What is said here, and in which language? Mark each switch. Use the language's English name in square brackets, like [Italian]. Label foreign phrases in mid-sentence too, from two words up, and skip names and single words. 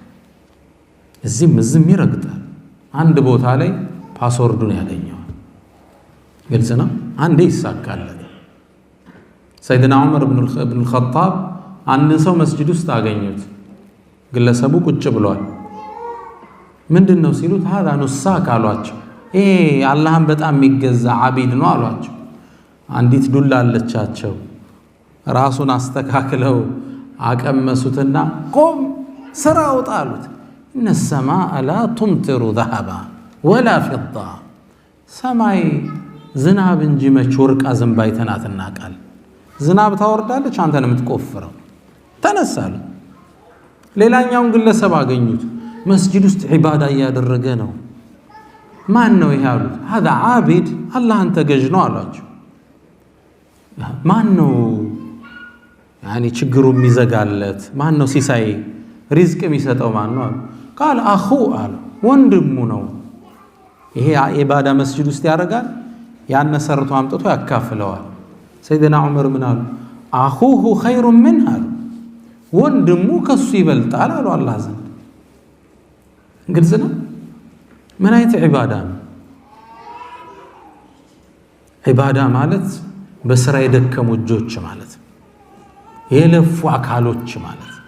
[Amharic] እዚህም ይረግጣል አንድ ቦታ ላይ ፓስወርዱን ያገኘዋል ግልጽ ነው አንዴ ይሳካለት ሰይድና ዑመር ኢብኑ الخطاب አንድ ሰው መስጂድ ውስጥ አገኙት ግለሰቡ ቁጭ ብሏል ምንድነው ሲሉት [Arabic] هذا نساك [Amharic] አሏቸው ይሄ አላህን በጣም የሚገዛ አቢድ ነው አሏቸው አንዲት ዱላ አለቻቸው ራሱን አስተካክለው አቀመሱትና ቆም ስራ ወጣሉት [Arabic] ان السماء لا تمطر ذهبا ولا فضة [Amharic] ሰማይ ዝናብ እንጂ መች ወርቅ አዘንባይተናትና ቃል ዝናብ ታወርዳለች አንተ ነው የምትቆፍረው ተነሳሉ ሌላኛውን ግለሰብ አገኙት መስጂድ ውስጥ ዒባዳ ያደረገ ነው ማን ነው ይሄ አሉት [Arabic] هذا عابد [Amharic] አላህን ተገዥ ነው አሏቸው ማን ነው يعني ችግሩ የሚዘጋለት ማን ነው ሲሳይ ሪዝቅ የሚሰጠው ማን ነው قال اخو አሉ ወንድሙ ነው ይሄ ዒባዳ መስጂድ ውስጥ ያደርጋል ያን ሰርቶ አምጥቶ ያካፍለዋል ሰይድና ዑመር ምን አሉ [Arabic] اخوه خير منه [Amharic] አሉ ወንድሙ ከሱ ይበልጣል አሉ አላህ ዘንድ ግልጽ ነው ምን አይነት ዒባዳ ነው ዒባዳ ማለት በስራ የደከሙ እጆች ማለት የለፉ አካሎች ማለት